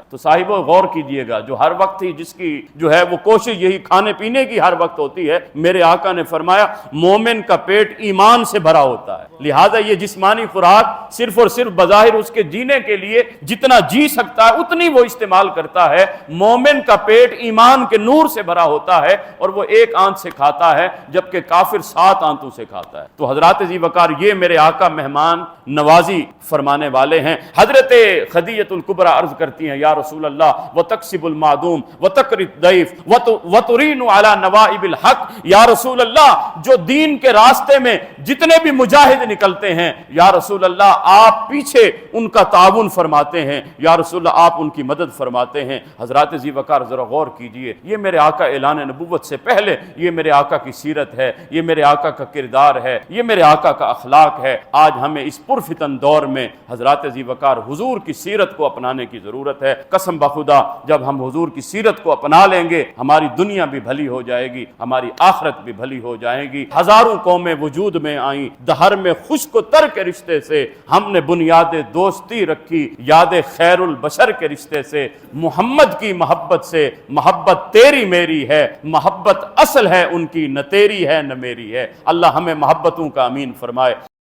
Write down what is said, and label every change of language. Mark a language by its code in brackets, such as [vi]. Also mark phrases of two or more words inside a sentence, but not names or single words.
[hi] तो साहिबो गौर कीजिएगा, जो हर वक्त ही जिसकी जो है वो कोशिश यही खाने पीने की हर वक्त होती है, मेरे आका ने फरमाया मोमिन का पेट ईमान से भरा होता है, लिहाजा ये जिस्मानी खुराक सिर्फ और सिर्फ बज़ाहिर उसके जीने के लिए जितना जी सकता है उतनी वो इस्तेमाल करता है। मोमिन का पेट ईमान के नूर से भरा होता है और वो एक आंत से खाता है, जबकि काफिर 7 आंतों से खाता है। तो हजरत जी वकार ये मेरे आका मेहमान नवाजी फरमाने वाले हैं। हजरत खदीजतुल कुबरा अर्ज करती हैं, [ar] يا رسول الله وتكسب المعدوم وتقري الضيف وتعين على نوائب الحق, يا رسول الله [hi] जो दीन के रास्ते में जितने भी मुजाहिद निकलते हैं, [ar] يا رسول الله [hi] आप पीछे उनका ताउन फरमाते हैं, [ar] يا رسول الله [hi] आप उनकी मदद फरमाते हैं। हजरत जी वकार जरा गौर कीजिए, ये मेरे आका ऐलान नबुव्वत से पहले ये मेरे आका की सीरत है, ये मेरे आका का किरदार है, ये मेरे आका का अखलाक है। आज हमें इस पुरफितन दौर में हजरत जी वकार हुजूर की सीरत को अपनाने की जरूरत है। कसम बखुदा जब हम हुजूर की सीरत को अपना लेंगे, हमारी दुनिया भी भली हो जाएगी, हमारी आखिरत भी भली हो जाएगी। हजारों कौमें वजूद में आई, दहर में खुश्क तर के रिश्ते से हमने बुनियाद दोस्ती रखी, याद खैरुल बशर के रिश्ते से, मोहम्मद की मोहब्बत से, मोहब्बत तेरी मेरी है, मोहब्बत असल है उनकी, न तेरी है न मेरी है। अल्लाह हमें मोहब्बतों का अमीन फरमाए।